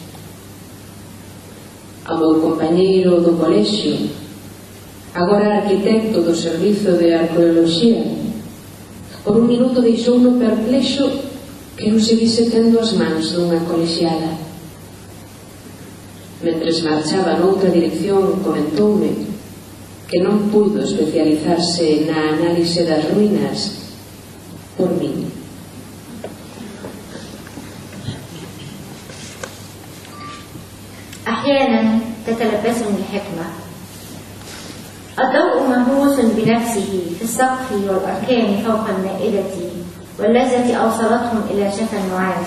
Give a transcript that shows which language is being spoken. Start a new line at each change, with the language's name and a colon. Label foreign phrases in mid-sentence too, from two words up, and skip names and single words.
Galician: Ao meu compañeiro do colexio, agora arquitecto do Servizo de Arqueoloxía, por un minuto deixouno perplexo que non seguise tendo as mans dunha colexiada. Mentres marchaba noutra dirección, comentoume que non puido especializarse na análise das ruínas por min.
Arabic: أحيانا تتلبسني الحكمة. الضوء مهووس بنفسه في السقف والأركان فوق المائدة واللذة أوصلتهم إلى شفا النعاس.